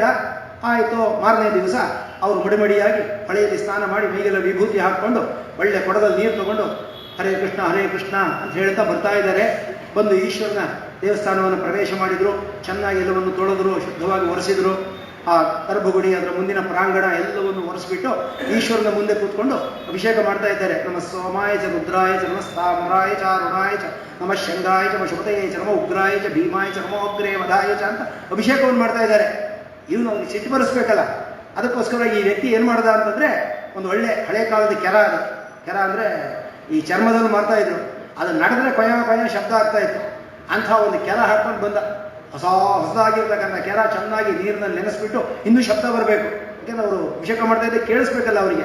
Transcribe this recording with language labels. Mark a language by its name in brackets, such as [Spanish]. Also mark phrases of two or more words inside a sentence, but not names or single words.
[Kannada] ಆಯಿತು, ಮಾರನೇ ದಿವಸ ಅವರು ಮಡಿಮಡಿಯಾಗಿ ಹೊಳೆಯಲ್ಲಿ ಸ್ನಾನ ಮಾಡಿ ಮೈಗೆಲ್ಲ ವಿಭೂತಿ ಹಾಕ್ಕೊಂಡು ಒಳ್ಳೆ ಕೊಡದಲ್ಲಿ ನೀರು ತಗೊಂಡು [Sanskrit] ಹರೇ ಕೃಷ್ಣ ಹರೇ ಕೃಷ್ಣ [Kannada] ಅಂತ ಹೇಳ್ತಾ ಬರ್ತಾ ಇದ್ದಾರೆ. ಬಂದು ಈಶ್ವರನ ದೇವಸ್ಥಾನವನ್ನು ಪ್ರವೇಶ ಮಾಡಿದ್ರು. ಚೆನ್ನಾಗಿ ಎಲ್ಲವನ್ನು ತೊಳೆದ್ರು, ಶುದ್ಧವಾಗಿ ಒರೆಸಿದ್ರು. ಆ ಗರ್ಭಗುಡಿ, ಅದರ ಮುಂದಿನ ಪ್ರಾಂಗಣ ಎಲ್ಲವನ್ನು ಒರೆಸ್ಬಿಟ್ಟು ಈಶ್ವರನ ಮುಂದೆ ಕೂತ್ಕೊಂಡು ಅಭಿಷೇಕ ಮಾಡ್ತಾ ಇದ್ದಾರೆ. [Sanskrit] ನಮ ಸೋಮಾಯ ಚ ರುದ್ರಾಯ ಚ ನಮ ಸ್ಥಾಮ್ರಾಯ ಚ ಅರುಣಾಯ ಚ ನಮ ಶಂಗಾಯ ಚ ನಮ ಶುಭತೆಯ ಚ ನಮ ಉಗ್ರಾಯ ಚ ಭೀಮಾಯ ಚ ನಮೋ ಅಗ್ರೇ ವಧಾಯ ಚ [Kannada] ಅಂತ ಅಭಿಷೇಕವನ್ನು ಮಾಡ್ತಾ ಇದ್ದಾರೆ. ಇವನು ಅವ್ರಿಗೆ ಸಿಟ್ಟು ಬರೆಸ್ಬೇಕಲ್ಲ, ಅದಕ್ಕೋಸ್ಕರ ಈ ವ್ಯಕ್ತಿ ಏನು ಮಾಡ್ದ ಅಂತಂದ್ರೆ, ಒಂದು ಒಳ್ಳೆ ಹಳೆ ಕಾಲದ ಕೆರ, ಅದು ಕೆರ ಅಂದ್ರೆ ಈ ಚರ್ಮದಲ್ಲಿ ಮಾಡ್ತಾ ಇದ್ರು, ಅದು ನಡೆದ್ರೆ ಕೊಯ ಶಬ್ದ ಆಗ್ತಾ ಇತ್ತು. ಅಂಥ ಒಂದು ಕೆರ ಹಾಕೊಂಡು ಬಂದ. ಹೊಸದಾಗಿರ್ತಕ್ಕಂಥ ಕೆರ ಚೆನ್ನಾಗಿ ನೀರಿನಲ್ಲಿ ನೆನೆಸ್ಬಿಟ್ಟು ಇನ್ನೂ ಶಬ್ದ ಬರಬೇಕು, ಯಾಕೆಂದ್ರೆ ಅವರು ಅಭಿಷೇಕ ಮಾಡ್ತಾ ಇದ್ದೆ ಕೇಳಿಸ್ಬೇಕಲ್ಲ ಅವರಿಗೆ.